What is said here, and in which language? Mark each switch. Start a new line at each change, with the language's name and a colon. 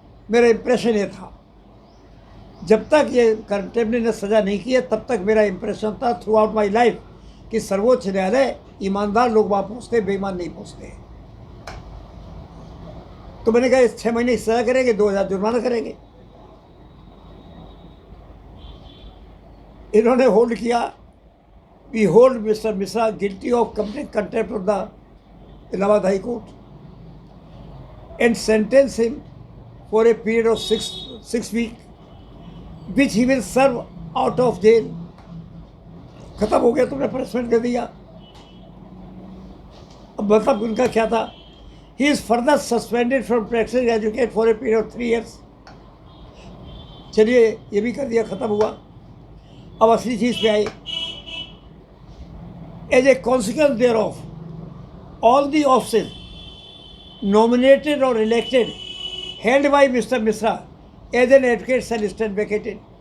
Hindi: मेरा इम्प्रेशन ये था, जब तक ये कंटेम्प्ट ने सज़ा नहीं की है तब तक मेरा इम्प्रेशन था
English: throughout my life
Hindi: कि सर्वोच्च न्यायालय ईमानदार लोग वहाँ पहुँचते, बेईमान नहीं पहुँचते। तो मैंने कहा 6 महीने की सज़ा करेंगे, 2000 जुर्माना करेंगे। इन्होंने होल्ड किया,
English: We hold mister Mishra guilty of contempt of the Allahabad High Court and sentence him for a period of six weeks, which he will serve out of jail.
Hindi: खत्म हो गया, तुमने पनिशमेंट कर दिया। अब मतलब उनका क्या था?
English: He is further suspended from practicing advocate for a period of 3 years.
Hindi: चलिए ये भी कर दिया, खत्म हुआ। अब असली चीज़ पे आई।
English: As a consequence thereof, all the offices nominated or elected held by Mr. Mishra as an advocate shall stand vacated.